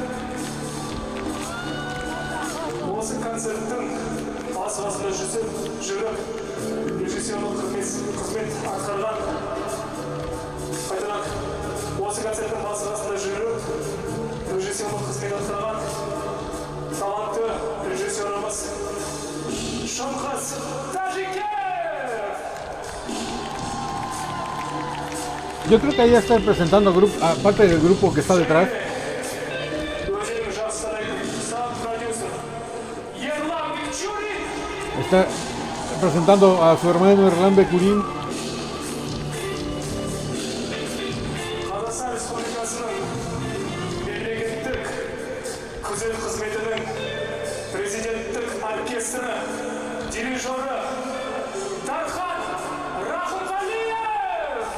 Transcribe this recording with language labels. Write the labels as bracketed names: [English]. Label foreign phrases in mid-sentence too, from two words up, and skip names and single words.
[Kazakh] Осы концерттің басы-басында жүріп, режиссерлік қызмет атқарған, қайтадан осы концерттің басы-басында жүріп, режиссерлік қызмет атқарған талантты режиссеріміз Шыңғыс Тәжікеев. [Spanish] Yo creo que ahí está presentando parte del grupo que está detrás. Está presentando a su hermano Erlan Bekurin. [Kazakh] Қазақстан Республикасының мемлекеттік күзет қызметінің президенттік оркестрі дирижері Дархан Рахымғалиев.